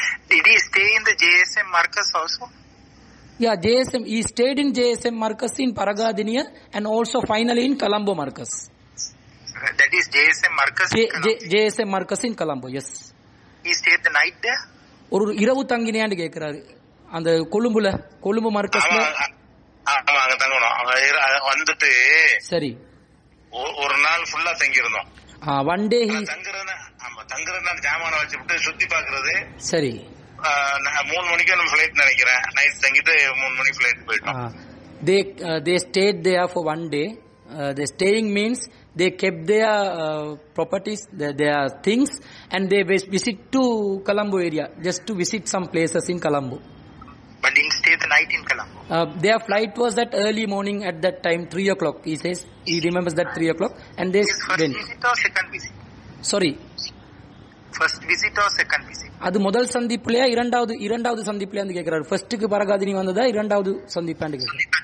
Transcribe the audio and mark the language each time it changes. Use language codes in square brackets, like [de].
[en] Did he stay in the JSM Marcus also? Yeah, he stayed in JSM Marcus in Paragadeniya and also finally in Colombo Marcus. That is JSM Marcus in Colombo. JSM Marcus in Colombo, yes. He stayed the night there? [ta] ஒரு இரவு தங்கினியான்னு கேக்குறாரு அந்த கொழும்பு மார்க்கஸ்ல. ஆமா, அங்க தங்கணும். வந்துட்டு சரி ஒரு நாள் ஃபுல்லா தங்கி இருந்தோம். [en] one day [ta] தங்குறது ஜாமான வச்சுட்டு சுத்தி பாக்குறது. சரி. 3 மணிக்கு நம்ம ஃபிளைட் நினைக்கிறேன். நைட் தங்கிட்டு 3 மணிக்கு ஃபிளைட் போயிட்டோம். [en] They stayed there for one day. The staying means they kept their properties, their things, and they visit to Colombo area just to visit some places in Colombo. But didn't stay the night in Colombo. Their flight was that early morning at that time, 3 o'clock. He says he remembers that 3 o'clock, and they went. First visit or second visit? Sorry. First visit or second visit? [ta] அது முதல் சந்திப்புலயா இரண்டாவது சந்திப்புலயான்னு கேக்குறாரு. ஃபர்ஸ்ட்க்கு பரகாதினி வந்ததா இரண்டாவது சந்திப்பான்னு கேக்குறாரு.